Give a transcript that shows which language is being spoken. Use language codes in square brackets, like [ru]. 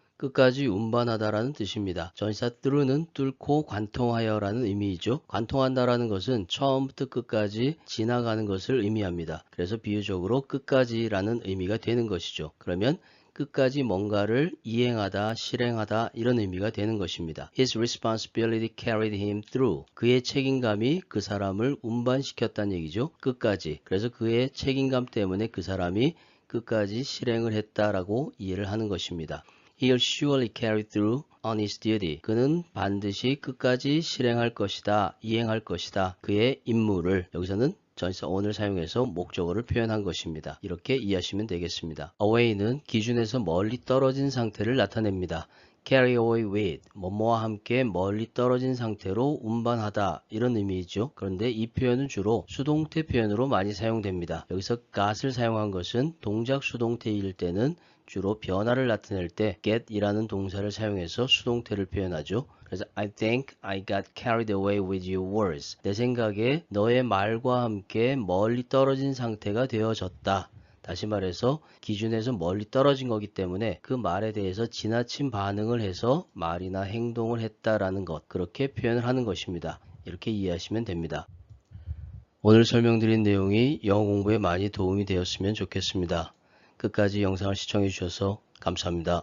[ko] 끝까지 운반하다라는 뜻입니다. 전치사 through는 뚫고 관통하여라는 의미이죠. 관통한다라는 것은 처음부터 끝까지 지나가는 것을 의미합니다. 그래서 비유적으로 끝까지라는 의미가 되는 것이죠. 그러면 끝까지 뭔가를 이행하다, 실행하다 이런 의미가 되는 것입니다. [en] His responsibility carried him through. [ko] 그의 책임감이 그 사람을 운반시켰다는 얘기죠. 끝까지. 그래서 그의 책임감 때문에 그 사람이 끝까지 실행을 했다라고 이해를 하는 것입니다. [en] He'll surely carry through on his duty. [ko] 그는 반드시 끝까지 실행할 것이다, 이행할 것이다. 그의 임무를 여기서는 전치사 on을 사용해서 목적어를 표현한 것입니다. 이렇게 이해하시면 되겠습니다. away는 기준에서 멀리 떨어진 상태를 나타냅니다. carry away with, 뭐뭐와 함께 멀리 떨어진 상태로 운반하다 이런 의미이죠. 그런데 이 표현은 주로 수동태 표현으로 많이 사용됩니다. 여기서 got을 사용한 것은 동작 수동태일 때는 주로 변화를 나타낼 때 get이라는 동사를 사용해서 수동태를 표현하죠. 그래서 [en] I think I got carried away with your words. [ko] 내 생각에 너의 말과 함께 멀리 떨어진 상태가 되어졌다. 다시 말해서 기준에서 멀리 떨어진 거기 때문에 그 말에 대해서 지나친 반응을 해서 말이나 행동을 했다라는 것, 그렇게 표현을 하는 것입니다. 이렇게 이해하시면 됩니다. 오늘 설명드린 내용이 영어 공부에 많이 도움이 되었으면 좋겠습니다. 끝까지 영상을 시청해 주셔서 감사합니다.